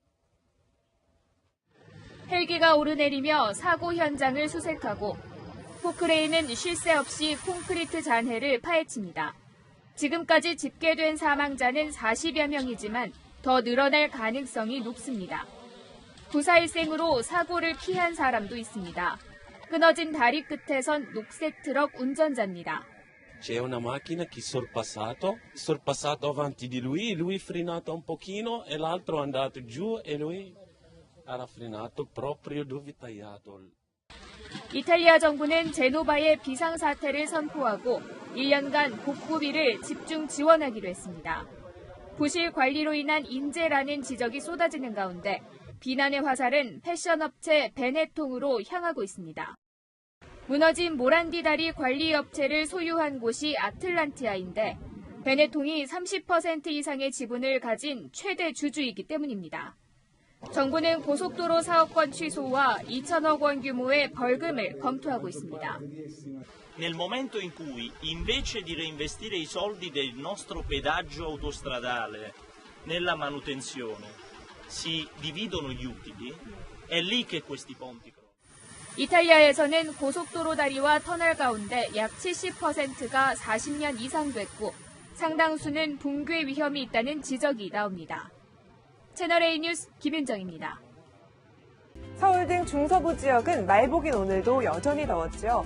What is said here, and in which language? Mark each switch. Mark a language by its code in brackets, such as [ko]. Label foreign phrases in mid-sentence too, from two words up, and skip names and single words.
[ko] 헬기가 오르내리며 사고 현장을 수색하고 포크레인은 쉴 새 없이 콘크리트 잔해를 파헤칩니다. 지금까지 집계된 사망자는 40여 명이지만 더 늘어날 가능성이 높습니다. 구사 일생으로 사고를 피한 사람도 있습니다. 끊어진 다리 끝에선 녹색 트럭 운전자입니다. [it] C'è una macchina che sorpassato avanti di lui frenato un pochino e l'altro è andato giù e lui era frenato proprio dove tagliato. [ko] 이탈리아 정부는 제노바의 비상사태를 선포하고 1년간 복구비를 집중 지원하기로 했습니다. 부실 관리로 인한 인재라는 지적이 쏟아지는 가운데 비난의 화살은 패션업체 베네통으로 향하고 있습니다. 무너진 모란디 다리 관리 업체를 소유한 곳이 아틀란티아인데 베네통이 30% 이상의 지분을 가진 최대 주주이기 때문입니다. 정부는 고속도로 사업권 취소와 2천억 원 규모의 벌금을 검토하고 있습니다. [it] Nel momento in cui invece di reinvestire i soldi del nostro pedaggio autostradale nella manutenzione si dividono gli utili, è lì che questi ponti. [ko] 이탈리아에서는 고속도로 다리와 터널 가운데 약 70%가 40년 이상 됐고 상당수는 붕괴 위험이 있다는 지적이 나옵니다. 채널A 뉴스 김윤정입니다. 서울 등 중서부 지역은 말복인 오늘도 여전히 더웠죠.